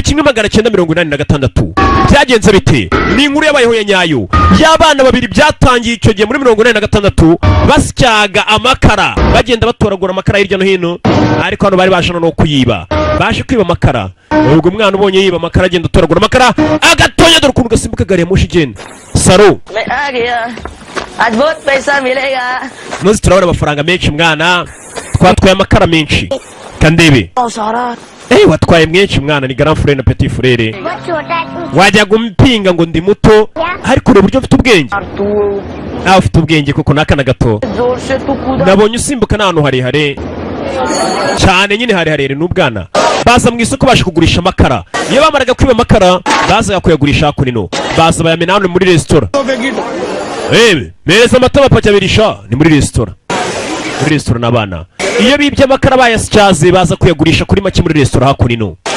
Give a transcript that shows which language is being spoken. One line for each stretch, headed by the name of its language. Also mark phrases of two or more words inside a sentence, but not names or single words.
Kinyarwanda: 1986 byagenze bite ni inkuru yabayeho ya nyayo y'abana babiri byatangiye icyo gihe muri 1986 basyaga amakara bagenda batoragura amakara hirya no hino ariko hano bari bashana no kuyiba baje kwiba amakara ubwo umwana ubonye yiba amakara agenda atoragura amakara agatonya dore ukuntu gasimbuka gari ya moshi igenda Saru
Hindi: आज बहुत पैसा मिलेगा
Kinyarwanda: Nozi turabona amafaranga menshi mwana twatwaye amakara menshi kandebe watwaye menshi mwana ni
French: grand frère
Kinyarwanda: na
French: petit frère
Kinyarwanda: wajya gumpinga ngo ndi muto ariko ure buryo ufite ubwenge ufite ubwenge kuko nakana gato nabonye usimbuka n'ahantu harehare cyane nyine harehare n'ubwana baza mu isoko baje kugurisha amakara iyo bamaraga kwiba amakara baza kuyagurisha hakunino baza bayamena hano muri restaurant mereza amata bapajya birisha ni muri restaurant n'abana iyo bibye amakara bayasyaze baza kuyagurisha kuri make muri resitora hakuno.